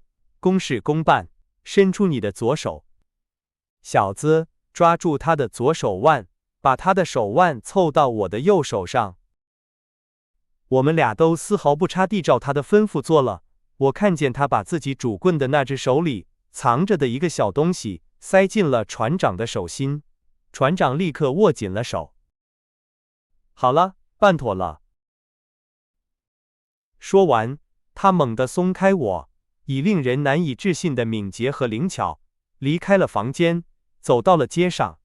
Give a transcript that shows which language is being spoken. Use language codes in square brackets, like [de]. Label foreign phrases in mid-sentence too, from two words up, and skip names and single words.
[zh] 公事公辦，伸出你的左手。小子，抓住他的左手腕，把他的手腕湊到我的右手上。我們倆都絲毫不差地照他的吩咐做了。我看見他把自己拄棍的那只手裡藏着的一個小東西塞進了船長的手心，船長立刻握緊了手。好了，辦妥了。說完，他猛地鬆開我，以令人難以置信的敏捷和靈巧，離開了房間，走到了街上。